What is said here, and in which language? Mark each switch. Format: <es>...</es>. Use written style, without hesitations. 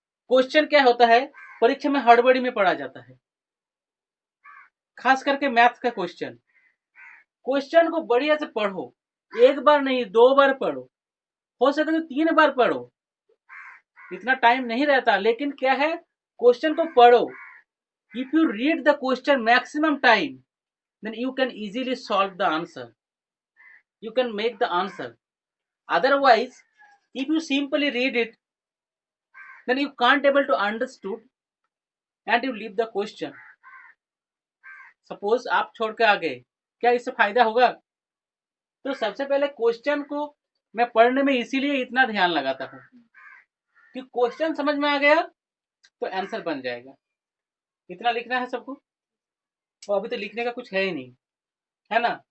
<hi>Question क्या होता है, परीक्षा में हड़बड़ी में पढ़ा जाता है, खास करके मैथ्स का क्वेश्चन। क्वेश्चन को बढ़िया से पढ़ो, एक बार नहीं 2 बार पढ़ो, हो सके तो 3 बार पढ़ो। इतना टाइम नहीं रहता, लेकिन क्या है, क्वेश्चन को पढ़ो।</hi> <en>If you read the question maximum time, then you can easily solve the answer, you can make the answer. Otherwise, if you simply read it, then you can't able to understood and you leave the question.</en> <hi>Suppose आप छोड़ के आ गए, क्या इससे फायदा होगा? तो सबसे पहले क्वेश्चन को मैं पढ़ने में इसीलिए इतना ध्यान लगाता हूँ कि क्वेश्चन समझ में आ गया तो आंसर बन जाएगा। इतना लिखना है सबको, तो अभी तो लिखने का कुछ है ही नहीं, है ना?</hi>